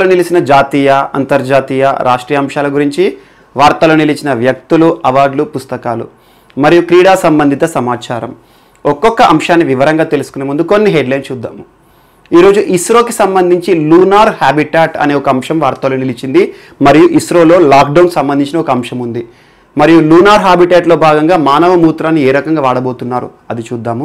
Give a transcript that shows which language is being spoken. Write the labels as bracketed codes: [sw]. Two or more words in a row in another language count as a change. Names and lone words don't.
[te] నిలిచిన జాతీయ అంతర్జాతీయ రాష్ట్రీయ అంశాల గురించి వార్తలో నిలిచిన వ్యక్తులు అవార్డులు పుస్తకాలు మరియు క్రీడా సంబంధిత సమాచారం ఒక్కొక్క అంశాన్ని వివరంగా తెలుసుకునే ముందు కొన్ని హెడ్లైన్ చూద్దాము। ఈ రోజు ఇస్రోకి సంబంధించి [en] lunar habitat [te] అనే ఒక అంశం వార్తలో నిలిచింది మరియు ఇస్రోలో లాక్డౌన్ సంబంధించిన ఒక అంశం ఉంది మరియు [en] lunar habitat [te] లో భాగంగా మానవ మూత్రాన్ని ఏ రకంగా వాడబోతున్నారు అది చూద్దాము।